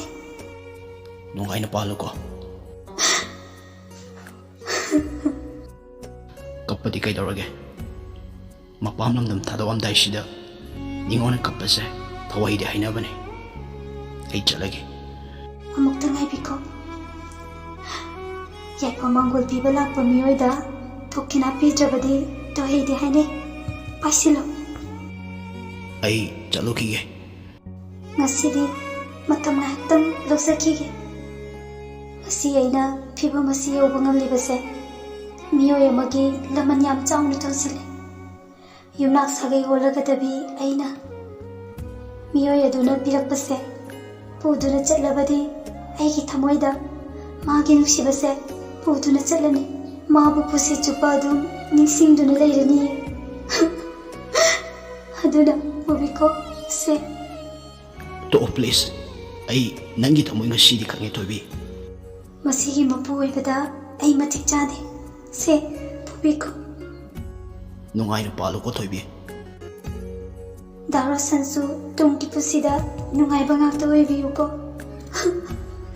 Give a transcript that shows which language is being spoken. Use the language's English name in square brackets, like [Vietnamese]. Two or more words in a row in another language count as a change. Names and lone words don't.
[Manipuri] nungaina paluko kapadi kai dorage mapam lamdam thadawam daisida ningona kapase thawai de haina bane ai chalage amukta ngai biko yaipa mangol piba lakpa miyoida thokina pijabadi to heide haine paisilo ai chalukige ngasidi matam ngaktam loksakige ngasi aina piba masi yoba ngamlibase miyoy amagi laman yam chauna tonsile yumnak sagai holagadabi aina miyoy aduna pirakpase puduna chatlabadi aigi thamoida magi nuksibase puduna chatlani mabu pusi chupa adum ningsingduna leirani aduna mubiko se to please ai nangi thamoi ngasi di khange tobi masigi mapu oibada ai matik chade se mubiko nungaina paluko tobi Darosansu tungki pusida nungay bangak to oibiyuko